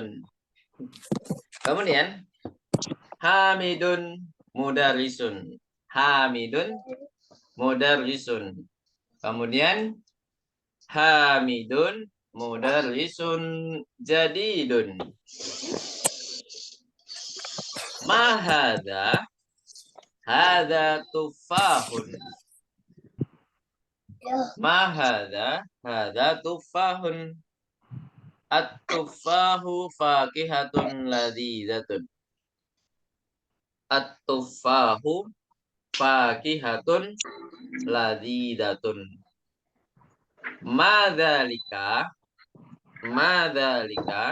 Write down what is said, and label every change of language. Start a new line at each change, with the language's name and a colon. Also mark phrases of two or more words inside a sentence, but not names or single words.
Arabic: Kemudian حامدٌ مدرّسٌ. حامدٌ مدرّسٌ. Kemudian حامدٌ مدرّسٌ جديدٌ. ما هذا? هذا تفاحٌ. ما هذا؟ هذا تفاحٌ. التفاحُ فاكهةٌ لذيذةٌ. التفاحُ فاكهةٌ لذيذةٌ. ما ذلك؟ ما ذلك?